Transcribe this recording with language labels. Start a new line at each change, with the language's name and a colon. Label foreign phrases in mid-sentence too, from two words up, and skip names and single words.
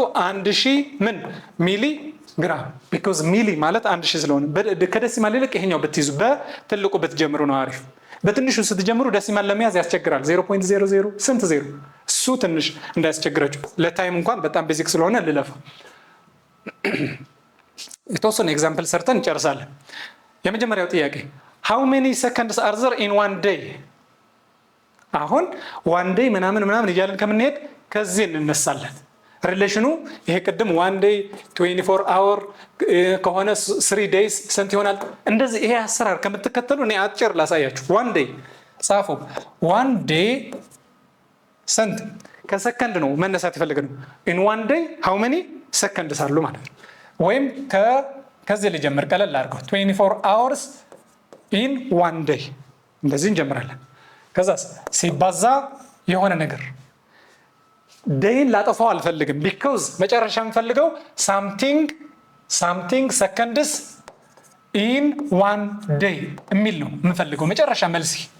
Amharic: 1000 ምን ሚሊ ግራም ቢኮዝ ሚሊ ማለት 1000 ስለሆነ ከደሲማል ይልቅ ይሄኛው ብትይዙ በትልቁ ብትጀምሩ ነው አሪፍ። በትንሹ ስትጀምሩ ደሲማል ለመያዝ ያስቸግራል። 0.00 ስንት ዜሮ እሱ ትንሽ እንዳያስቸግራችሁ። ለታይም እንኳን በጣም ቤዚክ ስለሆነ ልለፋ። የተወሰነ ኤግዛምፕል ሰርተን እንጨርሳለን። የመጀመሪያው ጥያቄ
English: how many seconds are there in one day?
Amharic: አሁን
English: one day
Amharic: ምናምን እያለን ከምንሄድ ከዚህ እንነሳለን። ሪሌሽኑ ይሄ ቅድም
English: 1 day 24 hour
Amharic: ከሆነ 3 days ስንት ይሆናል? እንደዚህ ይሄ አሰራር ከምትከተሉ እኔ አጭር ላሳያችሁ። 1 day ጻፉ። 1 day ስንት ከሰከንድ ነው መነሳት ይፈልገናል።
English: in 1 day how many seconds
Amharic: አሉ ማለት ነው። ወይም ከዚህ ልጀምር ቀለል አድርገው
English: 24 hours in 1 day
Amharic: እንደዚህ እንጀምራለን። ከዛስ ሲባዛ የሆነ ነገር ዴይን ላጠፋው አልፈልግም። ቢኮዝ መጨረሻ የምፈልገው
English: something seconds in 1 day
Amharic: የሚል ነው የምፈልገው መጨረሻ መልሲ።